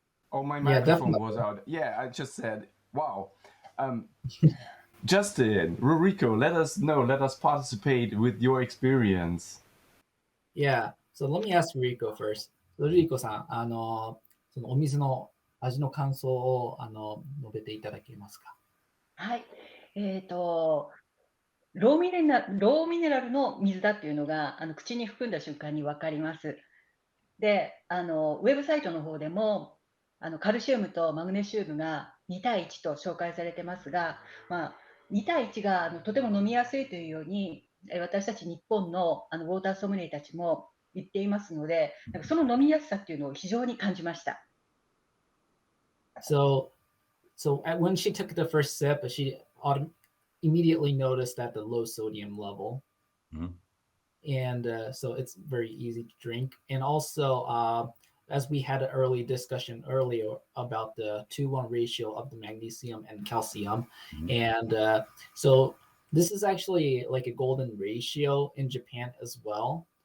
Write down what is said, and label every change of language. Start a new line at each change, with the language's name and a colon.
English: oh, my Yeah, microphone definitely. was out. Yeah, I just said wow. Justin, Ruriko, let us participate with your experience. Yeah. So let me ask Ruriko first.
Japanese: Ruriko さん、そのお水の味の感想を述べていただけますか？はい。ローミネラルの水だっていうのが口に含んだ瞬間に分かります。で、ウェブサイトの方でもカルシウムとマグネシウムが2対1と紹介されてますが、2対1がとても飲みやすいというように私たち日本のウォーターソムリエたちも言っていますので、なんかその飲みやすさっていうのを非常に感じました。
English: So when she took the first sip, she immediately noticed that the low sodium level, and so it's very easy to drink. And also, as we had an early discussion earlier about the 2:1 ratio of the magnesium and calcium, and so this is actually like a golden ratio in Japan as well.